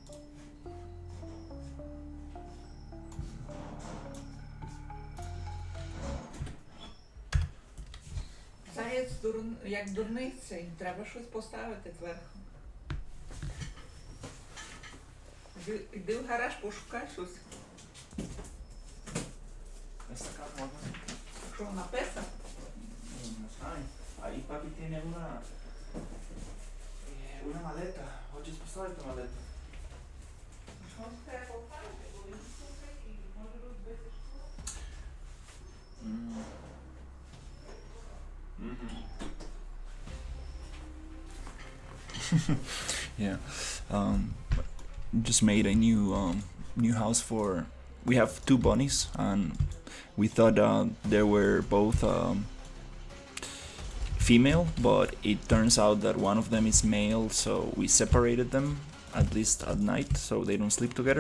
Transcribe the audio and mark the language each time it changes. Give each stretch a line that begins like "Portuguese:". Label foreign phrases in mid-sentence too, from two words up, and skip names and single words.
Ukrainian: Заєць як дурницей, треба щось поставити зверху. Іди в гараж, пошукай щось.
Spanish: Esta acá,
Russian: можно.
Ukrainian: Що, написав?
Spanish: No saben. Ahí papi tiene una maleta.
Russian: Хочешь поставить
Spanish: tu maleta?
Ukrainian: Що треба поставити? Бо він слухає і може розбити школу.
English: Yeah. Just made a new house for. We have two bunnies, and we thought they were both female, but it turns out that one of them is male, so we separated them at least at night, so they don't sleep together.